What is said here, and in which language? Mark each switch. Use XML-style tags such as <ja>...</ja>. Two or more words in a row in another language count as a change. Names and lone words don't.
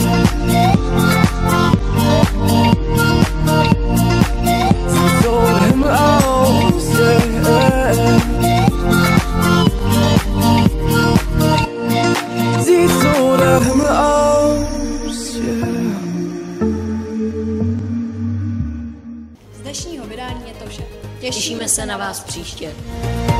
<de>Sieht so der Himmel aus, yeah. Sieht so der Himmel aus, yeah.</de> <cs>Z dnešního vydání je to vše. Těšíme se na vás příště.</cs>